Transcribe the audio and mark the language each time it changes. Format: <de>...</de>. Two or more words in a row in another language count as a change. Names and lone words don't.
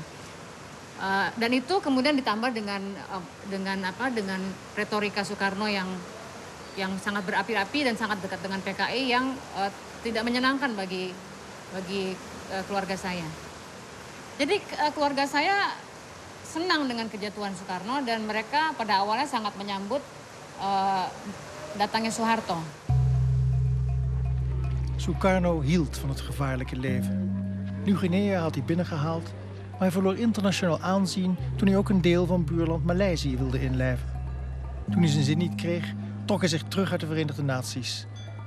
<id>Dan itu kemudian ditambah dengan retorika Soekarno yang sangat berapi-api dan sangat dekat dengan PKI yang tidak menyenangkan bagi keluarga saya. Jadi keluarga saya senang dengan kejatuhan Soekarno, dan mereka pada awalnya sangat menyambut datangnya Soeharto.</id> <nl>Sukarno hield van het gevaarlijke leven. Nieuw-Guinea had hij binnengehaald, maar hij verloor internationaal aanzien toen hij ook een deel van buurland Maleisië wilde inlijven. Toen hij zijn zin niet kreeg, trok hij zich terug uit de Verenigde Naties.</nl>